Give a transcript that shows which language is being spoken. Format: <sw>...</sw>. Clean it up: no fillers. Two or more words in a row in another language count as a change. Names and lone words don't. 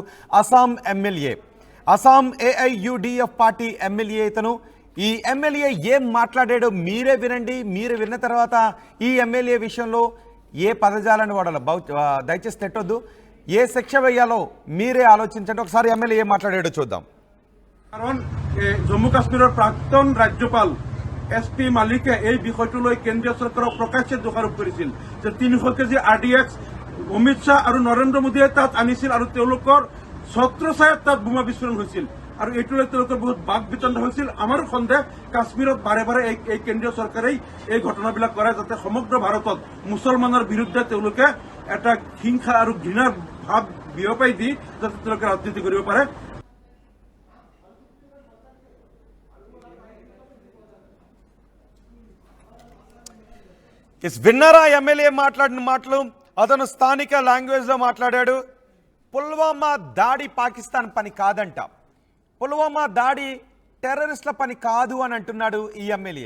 <te>అస్సాం ఎమ్మెల్యే, అస్సాం AIUDF పార్టీ ఎమ్మెల్యే ఇతను. ఈ ఎమ్మెల్యే ఏం మాట్లాడాడో మీరే వినండి. మీరు విన్న తర్వాత ఈ ఎమ్మెల్యే విషయంలో ఏ పదజాలను వాడాలో దయచేసి తిట్టొద్దు, ఏ శిక్ష వేయాలో మీరే ఆలోచించండి. ఒకసారి ఎమ్మెల్యే ఏం మాట్లాడాడో చూద్దాం.</te> <as>জম্মু কাশ্মীৰৰ প্ৰাক্তন ৰাজ্যপাল SP মালিকে এই বিষয়টো লৈ কেন্দ্ৰীয় চৰকাৰক প্ৰকাশ্যে দোষাৰোপ কৰিছিল যে 300 কেজি RDX অমিত শ্বাহ আৰু নৰেন্দ্ৰ মোদীয়ে তাত আনিছিল আৰু তেওঁলোকৰ ছত্ৰছায়াত তাত বোমা বিস্ফোৰণ হৈছিল আৰু এইটো লৈ তেওঁলোকৰ বহুত বাক বিতণ্ড হৈছিল। আমাৰো সন্দেহ কাশ্মীৰত বাৰে বাৰে এই কেন্দ্ৰীয় চৰকাৰেই এই ঘটনাবিলাক কৰে যাতে সমগ্ৰ ভাৰতত মুছলমানৰ বিৰুদ্ধে তেওঁলোকে এটা হিংসা আৰু ঘৃণাৰ ভাৱ বিয়পাই দি যাতে তেওঁলোকে ৰাজনীতি কৰিব পাৰে।</as> <te>విన్నారా ఎమ్మెల్యే మాట్లాడిన మాటలు? అతను స్థానిక లాంగ్వేజ్లో మాట్లాడాడు. పుల్వామా దాడి పాకిస్తాన్ పని కాదంట, పుల్వామా దాడి టెర్రరిస్టుల పని కాదు అని అంటున్నాడు ఈ ఎమ్మెల్యే.</te>